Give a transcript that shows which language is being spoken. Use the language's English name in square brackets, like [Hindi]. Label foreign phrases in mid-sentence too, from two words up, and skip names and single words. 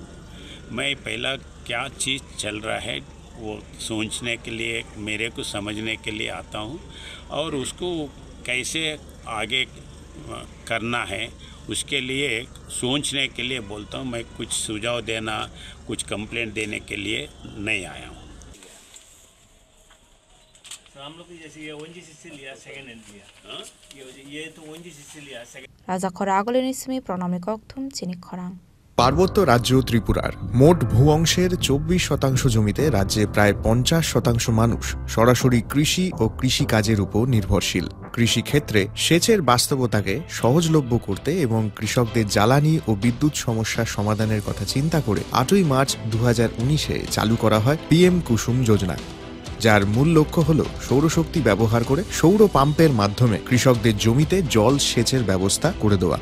[Hindi] मैं पहला क्या चीज़ चल रहा है वो सोचने के लिए, मेरे को समझने के लिए आता हूँ और उसको कैसे आगे करना है उसके लिए सोचने के लिए बोलता हूँ। मैं कुछ सुझाव देना, कुछ कंप्लेंट देने के लिए नहीं आया हूँ। हम लोग जैसे ये ओएनजीसी लिया सेकंड हैंड लिया, ये तो ओएनजीसी लिया सेकंड। [Kok Borok] राजा खरागलेनि सिमी प्रणामी कक्थुम चिनि खरां। [Bangla] পার্বত্য রাজ্য ত্রিপুরার মোট ভূ অংশের 24% জমিতে রাজ্যে প্রায় 50% মানুষ সরাসরি কৃষি ও কৃষি কাজের উপর নির্ভরশীল। কৃষি ক্ষেত্রে সেচের বাস্তবতাকে সহজলভ্য করতে এবং কৃষকদের জ্বালানি ও বিদ্যুৎ সমস্যার সমাধানের কথা চিন্তা করে 8ই মার্চ 2019-এ চালু করা হয় পিএম কুসুম যোজনা, যার মূল লক্ষ্য হল সৌরশক্তি ব্যবহার করে সৌর পাম্পের মাধ্যমে কৃষকদের জমিতে জল সেচের ব্যবস্থা করে দেওয়া।